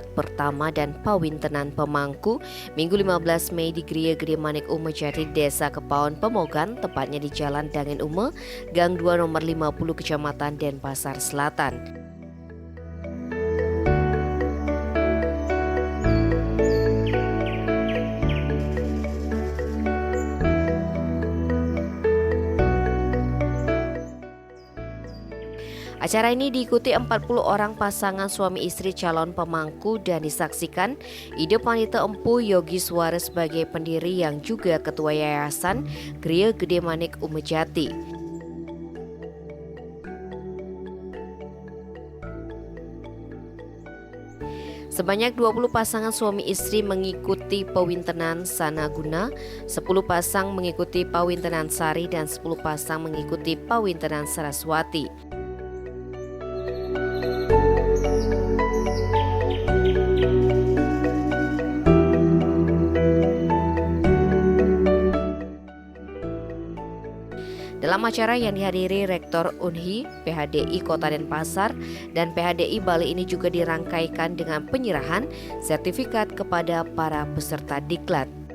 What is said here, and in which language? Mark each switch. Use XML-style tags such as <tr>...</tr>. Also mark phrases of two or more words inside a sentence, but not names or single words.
<id>pertama dan pawintenan pemangku Minggu 15 Mei di Gria Gede Manik Umejati, Desa Kepaon, Pemogan, tepatnya di Jalan Dangin Ume, Gang 2 nomor 50, Kecamatan Denpasar Selatan. Acara ini diikuti 40 orang pasangan suami istri calon pemangku dan disaksikan Ide Panita Empu Yogi Suara sebagai pendiri yang juga ketua Yayasan Gria Gede Manik Umejati. Sebanyak 20 pasangan suami istri mengikuti pawintenan Sanaguna, 10 pasang mengikuti pawintenan Sari, dan 10 pasang mengikuti pawintenan Saraswati. Dalam acara yang dihadiri Rektor Unhi, PHDI Kota Denpasar, dan PHDI Bali ini juga dirangkaikan dengan penyerahan sertifikat kepada para peserta diklat.</id>